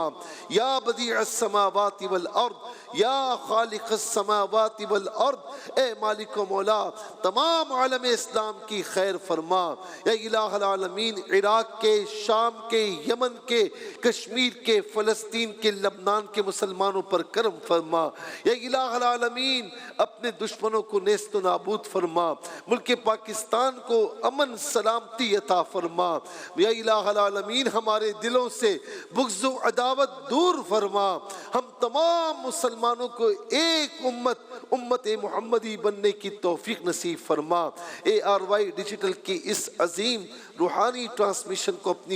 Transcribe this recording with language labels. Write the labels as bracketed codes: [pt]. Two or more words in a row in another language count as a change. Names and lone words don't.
[ar] یا بدیع السماوات والارض، یا خالق السماوات والارض، [ur] اے مالک و مولا تمام عالم اسلام کی خیر فرما۔ [ar] یا الہ العالمین، [ur] عراق کے، شام کے، یمن کے، کشمیر کے، فلسطین کے، لبنان کے مسلمانوں پر کرم فرما۔ [ar] یا الہ العالمین، [ur] اپنے دشمنوں کو نیست و نابود فرما، ملک پاکستان کو امن سلام سلامتی عطا فرما [ar] یا الہ العالمین [ur] ہمارے دلوں سے بغض و عداوت دور فرما ہم تمام مسلمانوں کو ایک امت محمدی بننے کی توفیق نصیب فرما ARY ڈیجیٹل کی اس عظیم روحانی ٹرانسمیشن کو اپنی